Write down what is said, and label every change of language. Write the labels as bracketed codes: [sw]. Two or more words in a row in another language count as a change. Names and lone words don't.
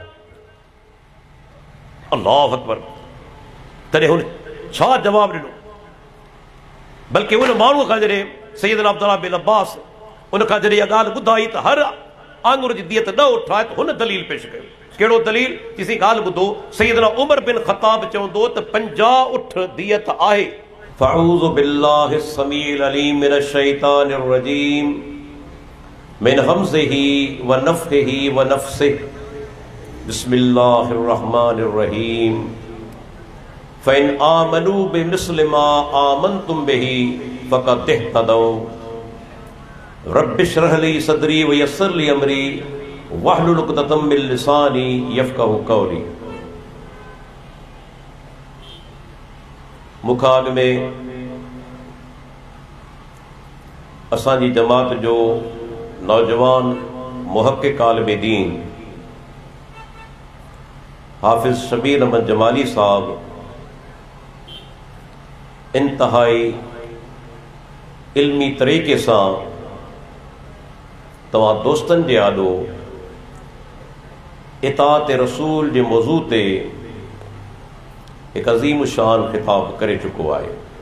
[ar] الله أكبر. [sd] तॾहिं हुन छा जवाब ॾिनो? बल्कि उन माण्हूअ खां जॾहिं सैयदना अब्दुल्लाह बिन अब्बास उन खां जॾहिं इहा ॻाल्हि ॿुधाई त हर आंगुर जी दियत 10 उठ आहे, त हुन दलील पेश कयो। कहिड़ो दलील? चईं ॻाल्हि ॿुधो, सैयदना उमर बिन ख़त्ताब चवंदो त 50 उठ दियत आहे। [ar] فأعوذ بالله السميع العليم من الشيطان الرجيم من همزه ونفخه ونفسه بسم الله الرحمن الرحيم فإن آمنوا بمثل ما آمنتم به فقد اهتدوا رب اشرح لي صدري ويسر لي أمري واحلل عقدة من لساني يفقهوا قولي. [sd] मुखाग में असांजी जमात जो नौजवान मुहक़्क़िक़ आलिम दीन हाफ़िज़ शबीर अहमद जमाली साहब इंतहाई इल्मी तरीक़े सां तव्हां दोस्तनि जे आॾो इताअत रसूल जे मौज़ू ते एक अज़ीम शान ख़िताब करे चुको आहे।